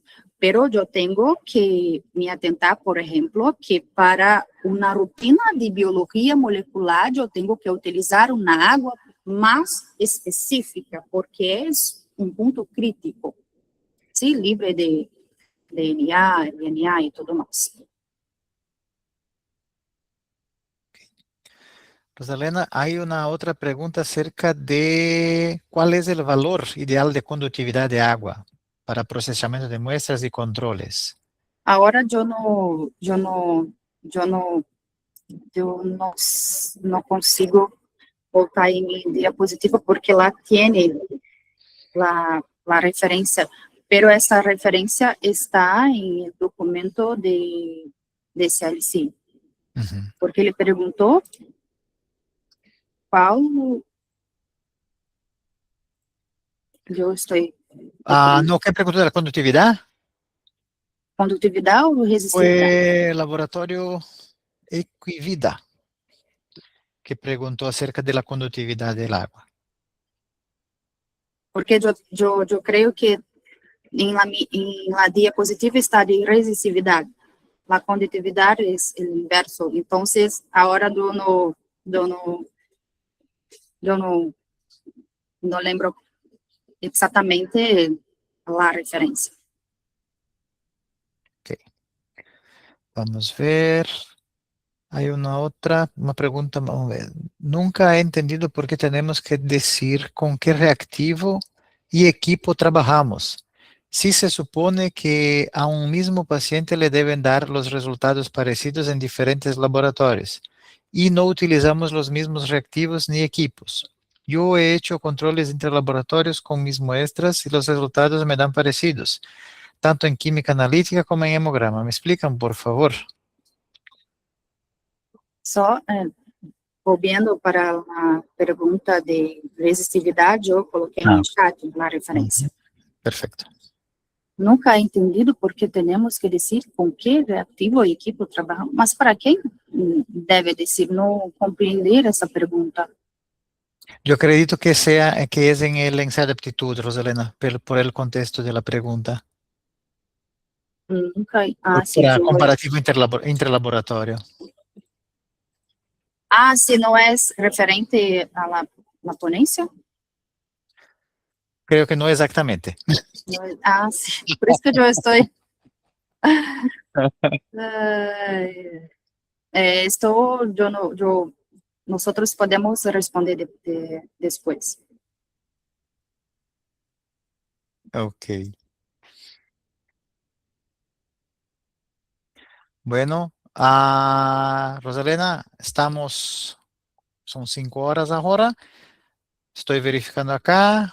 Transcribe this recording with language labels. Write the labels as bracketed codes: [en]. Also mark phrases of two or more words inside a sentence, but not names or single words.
[pt] Pero eu tenho que me atentar, por exemplo, que para uma rotina de biologia molecular, eu tenho que utilizar uma água mais específica, porque é um ponto crítico, sim? Livre de DNA, RNA e tudo mais. [es] Rosalena, hay una otra pregunta acerca de cuál es el valor ideal de conductividad de agua. para procesamiento de muestras y controles. [pt] Agora eu não consigo voltar em minha diapositiva porque lá [es] tiene la referencia, pero esa referencia está en el documento de CLC, Ujú. [pt] porque ele perguntou qual eu estou [es] No, ¿qué preguntó de la conductividad? [pt] condutividade ou resistividade? [es] Fue laboratorio Equivida, que preguntó acerca de la conductividad del agua. [pt] Porque eu creio que em la diapositiva está de resistividade. La condutividade é o inverso. Então, agora não lembro exatamente a referência. [es] Ok. Vamos a ver. Hay una pregunta, vamos a ver. Nunca he entendido por qué tenemos que decir con qué reactivo y equipo trabajamos. Si se supone que a un mismo paciente le deben dar los resultados parecidos en diferentes laboratorios y no utilizamos los mismos reactivos ni equipos. Yo he hecho controles entre laboratorios con mis muestras y los resultados me dan parecidos, tanto en química analítica como en hemograma. ¿Me explican, por favor? [pt] Só voltando para a pergunta de resistividade, eu coloquei no chat a referência. [es] Perfecto. Nunca he entendido [pt] por que temos que dizer com que reativo e equipo trabalhamos, mas para quem deve dizer? Não compreender essa pergunta. [es] Yo acredito que es en el ensayo de aptitud, Rosalena, por el contexto de la pregunta. [pt] Nunca. Sim, [es] Para comparativo interlaboratorio. [pt] se não é referente à la ponência? [es] Creo que no exactamente. [pt] Sim. Por isso que eu estou. [es] Nosotros podemos responder depois. Ok. Bueno, Rosalena, son 5 horas ahora. Estoy verificando acá.